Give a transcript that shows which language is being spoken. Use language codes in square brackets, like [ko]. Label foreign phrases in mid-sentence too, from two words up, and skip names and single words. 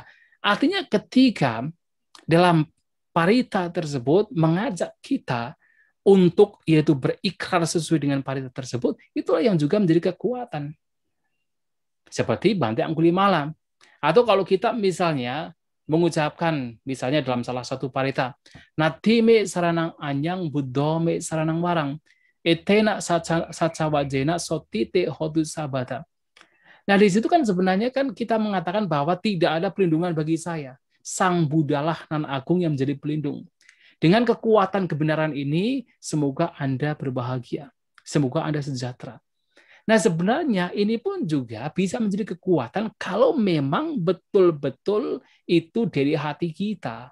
[id] Artinya ketika dalam parita tersebut mengajak kita untuk yaitu berikrar sesuai dengan parita tersebut, itulah yang juga menjadi kekuatan. Seperti Bante Angulimala. Atau kalau kita misalnya mengucapkan misalnya dalam salah satu parita, [pi] Nati me saranang anyang buddho me saranang warang, etena saca wajena sotite hodu sabata. [id] Nah, di situ kan sebenarnya kan kita mengatakan bahwa tidak ada pelindungan bagi saya. Sang Buddhalah nan agung yang menjadi pelindung. Dengan kekuatan kebenaran ini, semoga Anda berbahagia. Semoga Anda sejahtera. Nah, sebenarnya ini pun juga bisa menjadi kekuatan kalau memang betul-betul itu dari hati kita.